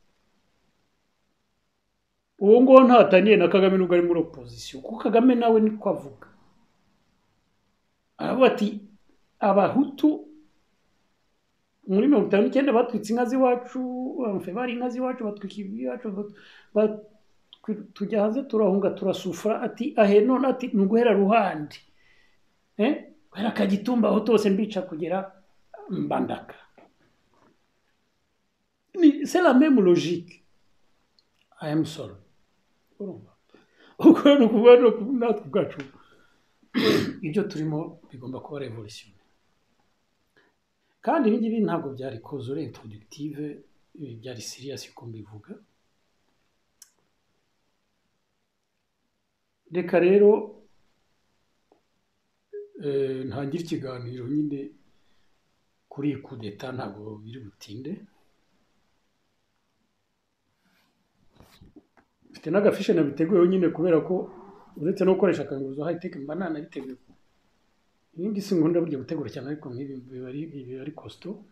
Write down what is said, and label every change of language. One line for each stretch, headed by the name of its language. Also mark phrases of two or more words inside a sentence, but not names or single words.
Kinyarwanda: uwo ngo ntataniye na Kagame nubwo ari muri opposition kuko Kagame nawe niko avuga aravuga ati abahutu muri 59 batwitse inka z'iwacu bari inka z'iwacu batwika iwacu tujya hanze turahunga turasufura ati ahe none ati nuguhera ruhande guhera Kagitumba aho tose mbica kugera Mbandaka
French: c'est la même logique
English: I am sorry
Kinyarwanda: uko ni ukuvuga natwe ubwacu ibyo turimo bigomba kuba revolution kandi ibi ntabwo byari
French: cause introductive
Kinyarwanda: byari serious uko mbivuga reka rero ntangira ikiganiro nyine kuri kudeta ntabwo biri butinde mfite n'agafishe nabiteguyeho nyine kubera ko uretse no gukoresha akanguruzo
English: high tech
Kinyarwanda: mba nanabiteguye ibindi sinkunda burya gutegura cyane ariko nk'ibi biba ari costo